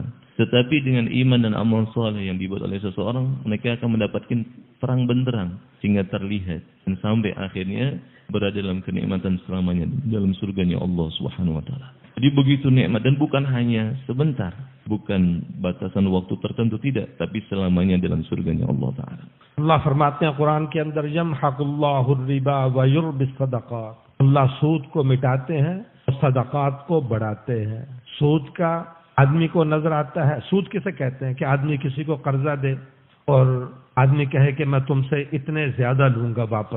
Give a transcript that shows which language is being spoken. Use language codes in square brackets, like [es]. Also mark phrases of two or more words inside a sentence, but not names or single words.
[id] Tetapi dengan iman dan amal soleh yang dibuat oleh seseorang, mereka akan mendapatkan terang benderang sehingga terlihat dan sampai akhirnya berada dalam kenikmatan selamanya dalam surganya Allah [ar] سبحانه وتعالى. [id] Jadi begitu nikmat, dan bukan hanya sebentar, bukan batasan waktu tertentu, tidak, tapi selamanya dalam surganya Allah Ta'ala. [ur] اللہ فرماتے ہیں قرآن کے اندر یمحق اللہ الربا ویربی الصدقات، اللہ سود کو مٹاتے ہیں اور صدقات کو بڑھاتے ہیں. سود کا آدمی کو نظر آتا ہے. سود کسے کہتے ہیں؟ کہ آدمی کسی کو قرضہ دے اور آدمی کہے کہ میں تم سے اتنے زیادہ لوں گا واپس.